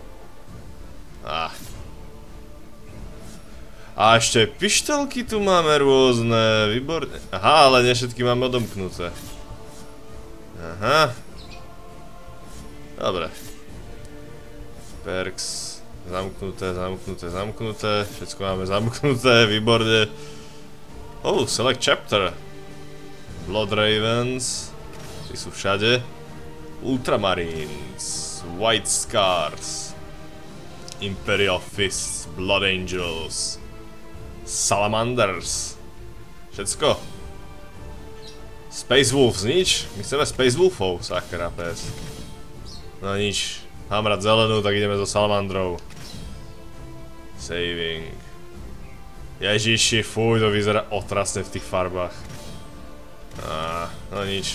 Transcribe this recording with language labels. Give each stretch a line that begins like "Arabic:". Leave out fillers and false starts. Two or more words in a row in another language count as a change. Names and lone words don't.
Slovak: A ešte pištolky tu máme rôzne, výborne. Aha, ale nie všetky máme odomknuté. Aha. Dobre. Perks. Zamknuté, zamknuté, zamknuté. Všetko máme zamknuté, výborne.
English: Select chapter. Blood Ravens.
Slovak: Tí sú všade. Ultramarines. White Scars. Imperial Fists. Blood Angels. Salamanders. Všetko. Space Wolves, nič? My chceme Space Wolfov, sakra pes. No nič. Mám rád zelenú, tak ideme so salamandrou. Saving. Ježiši, fuj, to vyzerá otrasne v tých farbách. No nič.